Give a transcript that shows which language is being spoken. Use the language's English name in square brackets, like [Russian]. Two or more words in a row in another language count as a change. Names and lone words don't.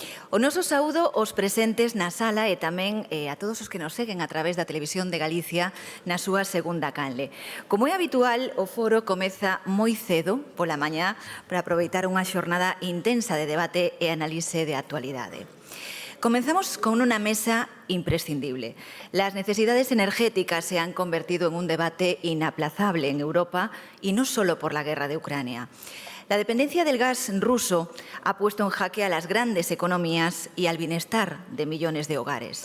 [Galician] O noso saúdo aos presentes na sala e tamén a todos os que nos seguen a través da Televisión de Galicia na súa segunda canle. Como é habitual, o foro comeza moi cedo pola mañá para aproveitar unha xornada intensa de debate e análise de actualidade. [Spanish] Comenzamos con una mesa imprescindible. Las necesidades energéticas se han convertido en un debate inaplazable en Europa y no solo por la guerra de Ucrania. La dependencia del gas ruso ha puesto en jaque a las grandes economías y al bienestar de millones de hogares.